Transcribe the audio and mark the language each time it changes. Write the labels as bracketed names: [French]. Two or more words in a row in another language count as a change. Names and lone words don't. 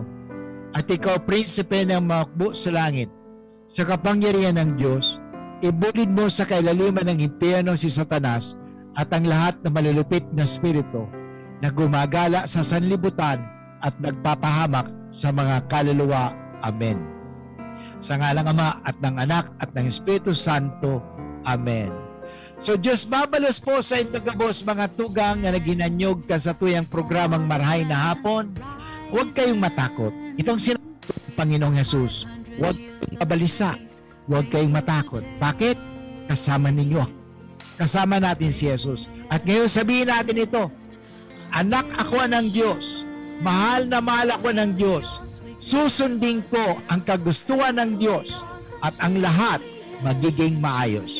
[Filipino] At ikaw, prinsipe ng makbo sa langit, sa kapangyarihan ng Diyos, ibulid mo sa kailaliman ng impyerno si Satanas at ang lahat na malulupit na spirito na gumagala sa sanlibutan at nagpapahamak sa mga kaluluwa. Amen. Sa ngalang Ama at ng Anak at ng Espiritu Santo. Amen. [Bikol] So Diyos babalos po sa inyo gabos mga tugang na naginanyog ka sa tuyang programang Marahay na Hapon. [Filipino] Huwag kayong matakot. Itong sinabi ng Panginoong Jesus, huwag kayong mabalisa. Huwag kayong matakot. Bakit? Kasama ninyo. Kasama natin si Jesus. At ngayon sabihin natin ito, anak ako ng Diyos. Mahal na mahal ako ng Diyos. Susundin ko ang kagustuhan ng Diyos at ang lahat magiging maayos.